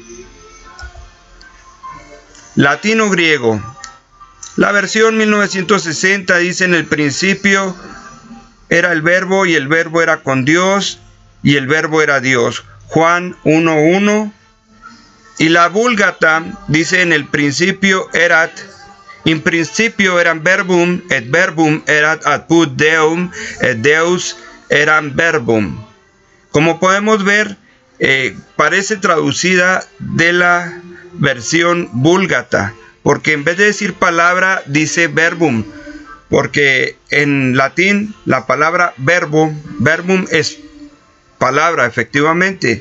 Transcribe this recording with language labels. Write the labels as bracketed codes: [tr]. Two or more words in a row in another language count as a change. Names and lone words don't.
[es] Latino griego. La versión 1960 dice: en el principio era el verbo, y el verbo era con Dios, y el verbo era Dios. [la] Juan 1:1. [es] Y la Vulgata dice: en el principio [la] erat, in principio eran verbum, et verbum erat apud Deum, et Deus eran verbum. [es] Como podemos ver, parece traducida de la versión Vulgata, porque en vez de decir palabra dice verbum, porque en latín la palabra verbum es palabra, efectivamente.